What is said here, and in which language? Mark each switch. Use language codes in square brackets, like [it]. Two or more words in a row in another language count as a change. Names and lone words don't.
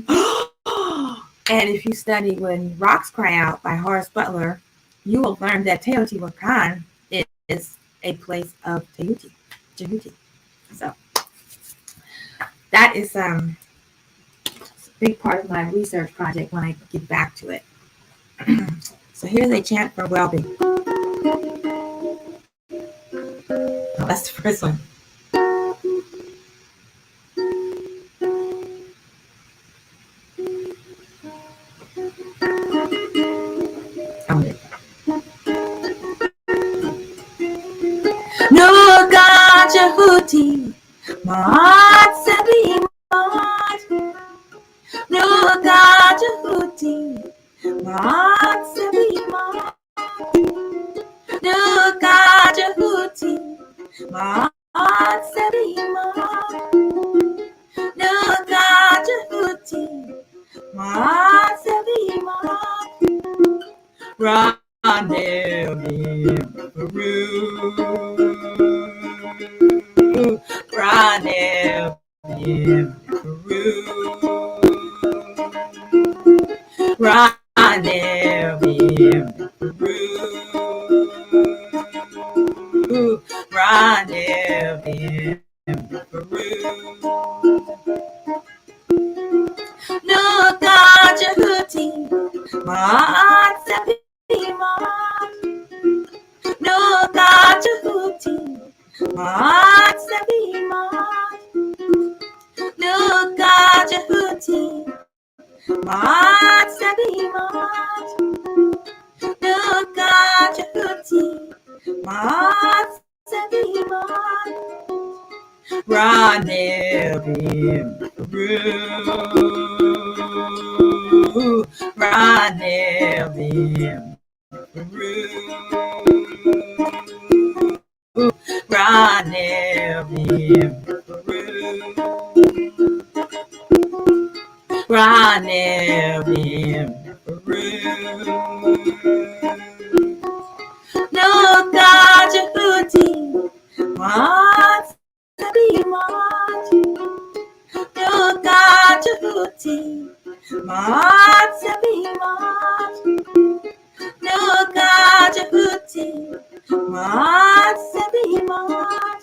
[en] And if you study When Rocks Cry Out by Horace Butler, you will learn that Teotihuacan is a place of Djehuty. So that is a big part of my research project when I get back to it. So here's a chant for well-being. Oh, that's the first one. Nuga Djehuty, Maat Sabi Maat. Nuga Djehuty, Maat Sabi Maat. Nuga Djehuty, Maat Sabi Maat. Nuga Djehuty, Maat Sabi Maat. Ranevim Peru, Ranevim Peru, Ranevim Peru, Ranevim Peru. Nuga Djehuty, Maat Sabi Maat. Nuga Djehuty, Maat Sabi Maat. Nuga Djehuty, Maat Sabi Maat. Nuga Djehuty, Maat Sabi Maat. Ranevim Peru, Ranevim Peru, Ranevim Peru, Ranevim Peru. Nuga Djehuty, Maat Sabi Maat. Nuga Djehuty, Maat Sabi Maat. Nuga Djehuty, Maat Sabi Maat.